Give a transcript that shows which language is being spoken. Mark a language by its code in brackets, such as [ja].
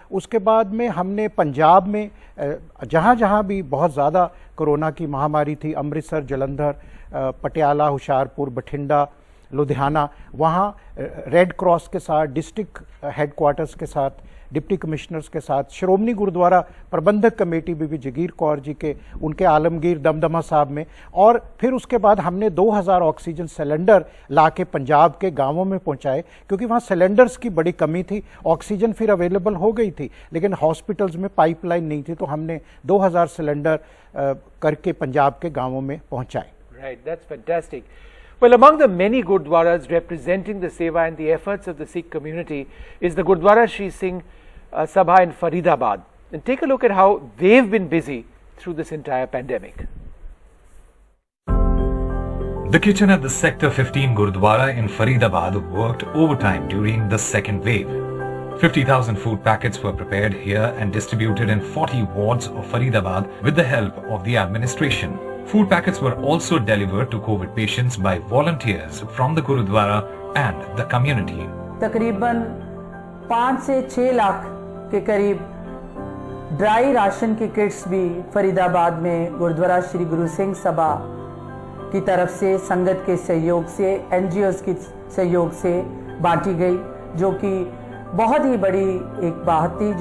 [hi] उसके बाद में हमने पंजाब में जहाँ जहाँ भी बहुत ज़्यादा कोरोना की महामारी थी, अमृतसर, जलंधर, पटियाला, हुशियारपुर, बठिंडा, लुधियाना, वहाँ रेड क्रॉस के साथ, डिस्ट्रिक्ट हेडक्वार्टर्स के साथ, डिप्टी कमिश्नर्स के साथ, श्रोमणी गुरुद्वारा प्रबंधक कमेटी भी जगीर कौर जी के, उनके आलमगीर दमदमा साहब में, और फिर उसके बाद हमने 2000 ऑक्सीजन सिलेंडर लाके पंजाब के गांवों में पहुंचाए, क्योंकि वहां सिलेंडर्स की बड़ी कमी थी। ऑक्सीजन फिर अवेलेबल हो गई थी लेकिन हॉस्पिटल्स में पाइपलाइन नहीं थी, तो हमने 2000 सिलेंडर करके पंजाब के गांवों में पहुंचाए। [en] Right, that's fantastic. Well, among the many gurdwaras representing the seva and the efforts of the Sikh community is the Gurdwara Shri Singh Sabha in Faridabad. And take a look at how they've been busy through this entire pandemic. The kitchen at the Sector 15 Gurdwara in Faridabad worked overtime during the second wave. 50,000 food packets were prepared here and distributed in 40 wards of Faridabad with the help of the administration. Food packets were also delivered to COVID patients by volunteers from the Gurudwara and the community. [hi] तकरीबन 5 से 6 लाख के करीब dry ration की kits भी फरीदाबाद में गुरुद्वारा श्री गुरु सिंह सभा की तरफ से, संगत के सहयोग से, NGOs के सहयोग से बांटी गई, जो कि बहुत ही बड़ी एक बात थी।